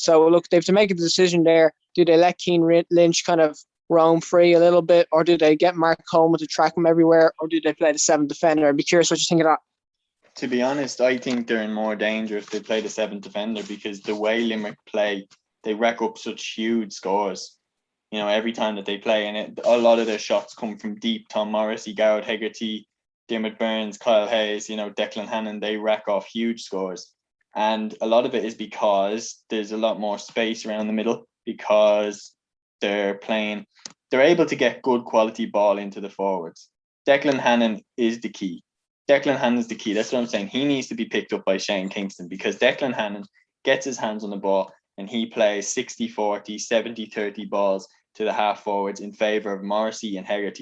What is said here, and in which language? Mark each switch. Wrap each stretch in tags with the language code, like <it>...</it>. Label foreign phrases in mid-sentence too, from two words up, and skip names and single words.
<en>So look, they have to make a decision there. Do they let Cian Lynch kind of roam free a little bit, or do they get Mark Coleman to track him everywhere, or do they play the 7th defender? I'd be curious what you think of that. To be honest, I think they're in more danger if they play the 7th defender, because the way Limerick play, they rack up such huge scores. Every time that they play, and a lot of their shots come from deep. Tom Morrissey, Gerard Hegarty, Diarmaid Byrnes, Kyle Hayes, Declan Hannon, they rack off huge scores. And a lot of it is because there's a lot more space around the middle, because they're able to get good quality ball into the forwards. Declan Hannon is the key. That's what I'm saying. He needs to be picked up by Shane Kingston, because Declan Hannon gets his hands on the ball and he plays 60-40, 70-30 balls to the half forwards in favour of Morrissey and Hegarty.</en>